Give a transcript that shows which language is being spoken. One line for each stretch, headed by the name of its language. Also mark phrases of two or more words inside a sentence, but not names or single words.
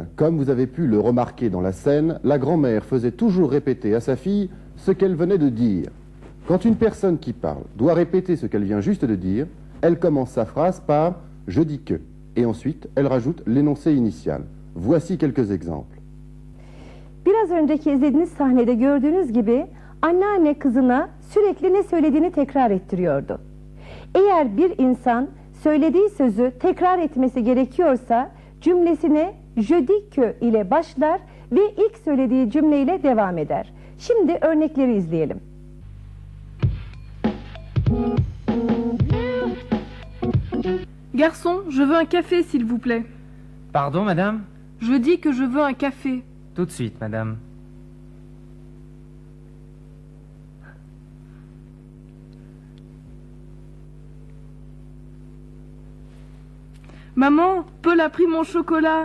French: Comme vous avez pu le remarquer dans la scène, la grand-mère faisait toujours répéter à sa fille ce qu'elle venait de dire. Quand une personne qui parle doit répéter ce qu'elle vient juste de dire, elle commence sa phrase par « je dis que » et ensuite elle rajoute l'énoncé initial. Voici quelques exemples.
Turkish: Biraz önceki izlediğiniz sahnede gördüğünüz gibi anneanne kızına sürekli ne söylediğini tekrar ettiriyordu. Eğer bir insan söylediği sözü tekrar etmesi gerekiyorsa cümlesine
French: je dis que
Turkish: ile başlar ve ilk söylediği cümleyle devam eder. Şimdi örnekleri izleyelim.
French: Garçon, je veux un café s'il vous plaît. Pardon, madame? Je dis que je veux un café. Tout de suite, madame. Maman, Paul a pris mon chocolat.